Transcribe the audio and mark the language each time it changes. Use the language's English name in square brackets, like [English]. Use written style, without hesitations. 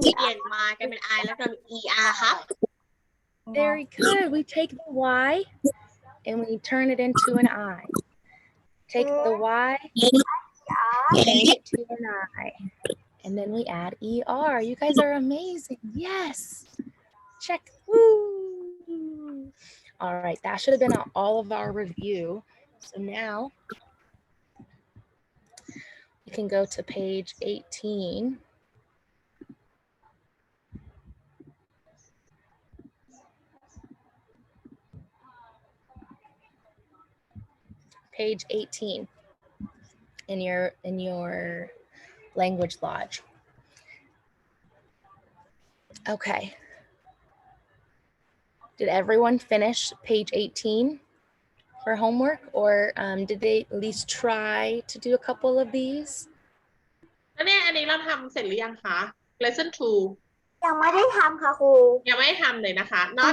[Thai] เปลี่ยนมากันเป็น I แล้วเติม ER ครับ [English] Very good. We take the Y and we turn it into an I. Take the Y, change it to an I. And then we add ER. You guys are amazing. Yes. Check. Woo. All right. That should have been all of our review. So now we can go to page 18. Page 18 in your language lodge. Okay. Did everyone finish page 18 for homework, or did they at least try to do a couple of these? [Thai] แล้วเนี่ยอันนี้เราทำเสร็จหรือยังคะ lesson 2 ยังไม่ได้ทำค่ะครู ยังไม่ได้ทำเลยนะคะ [English] not